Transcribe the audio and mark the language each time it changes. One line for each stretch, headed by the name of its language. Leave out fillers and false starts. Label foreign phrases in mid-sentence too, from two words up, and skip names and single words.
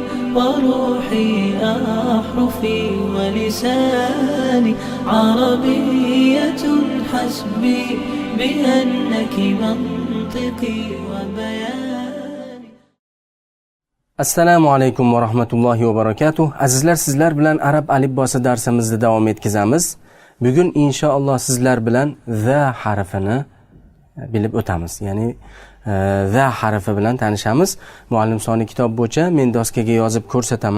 Arabic: وروحي أحرفي ولساني عربية حسبي بأنك منطقي وبياني. السلام عليكم ورحمة الله وبركاته.
Uzbek: Azizlar, sizlar bilan arab alifbosi darsimizni davom etkazamiz. Bugun inshaalloh sizlar bilan za harfini bilib o'tamiz. Ya'ni za harfi bilan tanishamiz. Muallim soni kitob bo'yicha men doskaga yozib ko'rsataman.